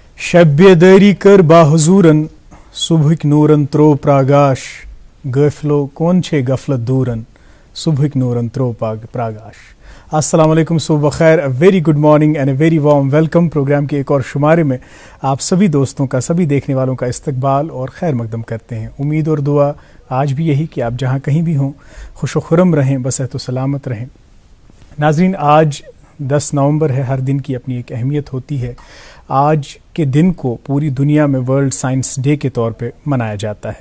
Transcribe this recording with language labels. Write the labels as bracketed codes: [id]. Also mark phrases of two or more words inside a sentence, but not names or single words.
[ks] شب بیداری کر باحضورن صبحک نورن ترو پراگاش غافلو کون چھے غفلت دورن صبحک نورن ترو پراگاش. [ar] السلام علیکم، [ur] صبح بخیر، [en] very good morning and a very warm welcome. [ur] پروگرام کے ایک اور شمارے میں آپ سبھی دوستوں کا، سبھی دیکھنے والوں کا استقبال اور خیر مقدم کرتے ہیں. امید اور دعا آج بھی یہی کہ آپ جہاں کہیں بھی ہوں خوش و خرم رہیں، بصحت و سلامت رہیں. ناظرین، آج 10 نومبر ہے. ہر دن کی اپنی ایک اہمیت ہوتی ہے. آج کے دن کو پوری دنیا میں [en] World Science Day [ur] کے طور پہ منایا جاتا ہے.